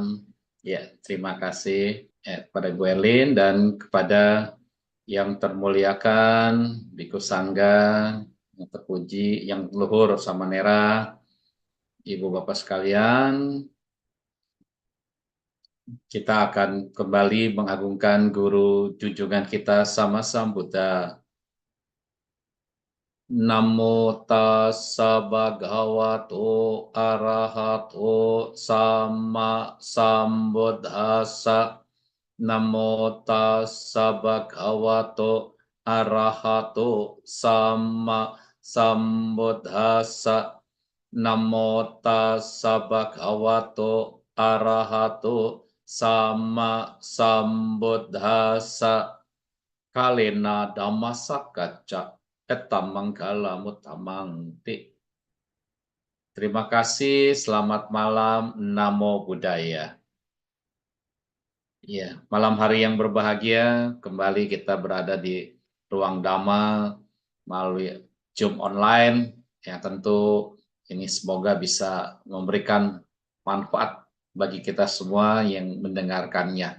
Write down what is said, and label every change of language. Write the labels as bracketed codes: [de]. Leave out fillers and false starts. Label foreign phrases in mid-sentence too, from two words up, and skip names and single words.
[id] Ya, terima kasih kepada Bu Erlin dan kepada yang termuliakan Biku Sangga, yang terpuji, yang luhur Samanera, Ibu Bapak sekalian. Kita akan kembali mengagungkan guru junjungan kita Sama Sambuddha. [pi] Namo tassa bhagavato arahato sama sambuddhassa. Namo tassa bhagavato arahato sama sambuddhassa. Namo tassa bhagavato arahato sama sambuddhassa. Kalena dhammasakacca Etammanggala mutamangti. [id] Terima kasih, selamat malam, [pi] Namo Buddhaya. [id] Ya, malam hari yang berbahagia, kembali kita berada di ruang Dhamma melalui Zoom online, yang tentu ini semoga bisa memberikan manfaat bagi kita semua yang mendengarkannya.